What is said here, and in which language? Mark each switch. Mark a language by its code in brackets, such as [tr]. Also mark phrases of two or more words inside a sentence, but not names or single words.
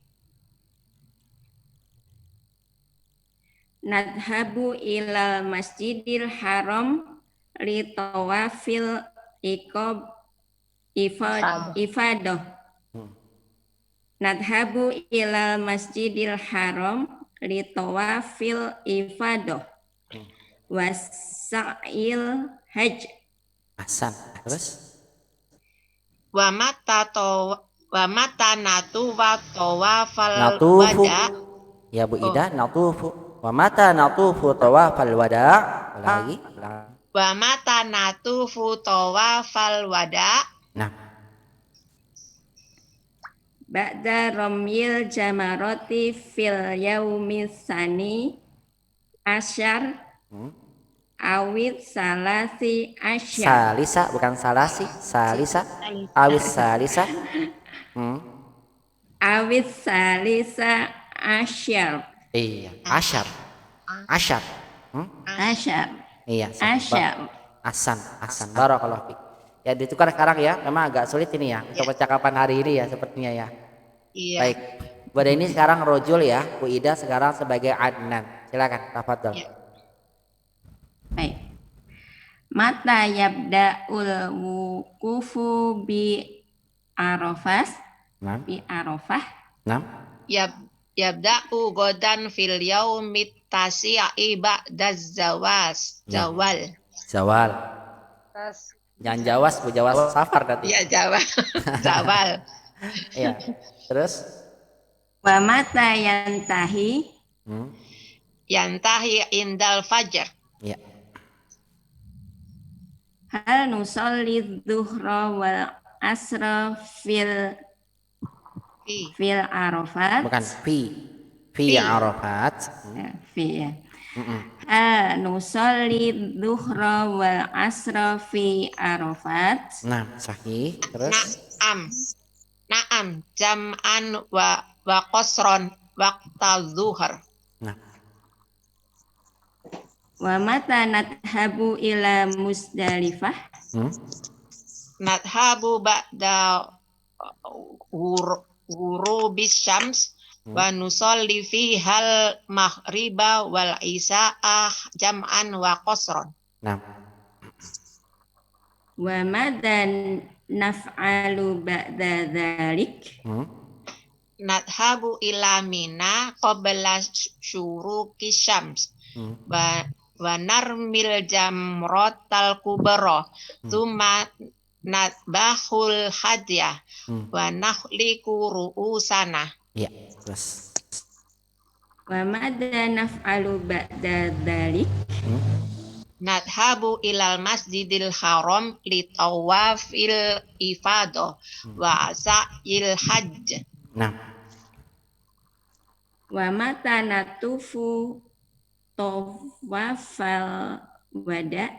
[ar] نذهب إلى المسجد الحرام لطواف الإفاضة. نذهب إلى المسجد الحرام لطواف الإفاضة وسعي الحج. [id] Ahsan. Terus? [ar] ومتى نطوف طواف الوداع. [id] Ya Bu Ida, natufu. [ar] ومتى نطوف طواف الوداع. [id] Lagi. [ar] ومتى نطوف طواف الوداع. [id] Nah. [ar] بعد رمي الجمرات في اليوم الثاني عشر أو الثالث عشر. [id] Salisa bukan salasi, salisa. [ar] أو الثالث. أو الثالث عشر. [id] Iya, asyar. Iya, asyar. [ar] أحسن بارك الله فيك. [id] Ya ditukar sekarang ya, memang agak sulit ini ya untuk percakapan hari ini ya sepertinya ya. Iya. Baik, Bu ini sekarang rojul ya, Bu Ida sekarang sebagai Adnan. Silakan, tafadhol. Ya. Baik. [ar] متى يبدأ الوقوف بعرفة. بعرفة. يبدأ غدا في اليوم التاسع بعد الزوال. [id] Jangan jawas, Bu jawas safar nanti. Iya, zawal. Iya. Terus? [ar] ومتى ينتهي ينتهي عند الفجر. [id] Ya. [ar] هل نصلي الظهر والعصر في عرفات. [id] Bukan [ar] في عرفات. [id] Fi ya. [ar] هل نصلي الظهر والعصر في عرفات. [id] Nah, sahih. Terus [ar] نعم جمعا وقصرا وقت الظهر. [id] Nah. [ar] ومتى نذهب إلى مزدلفة. نذهب بعد غروب الشمس ونصلي فيها المغرب والعشاء جمعا وقصرا. [id] Nah. [ar] وماذا نفعل بعد ذلك. نذهب إلى منى قبل شروق الشمس ونرمي الجمرة الكبرى ثم نذبح الهدي ونحلق رؤوسنا. [id] Ya, terus. [ar] وماذا نفعل بعد ذلك. نذهب إلى المسجد الحرام لطواف الإفاضة وسعي الحج. [id] Nah. [ar] ومتى نطوف طواف الوداع.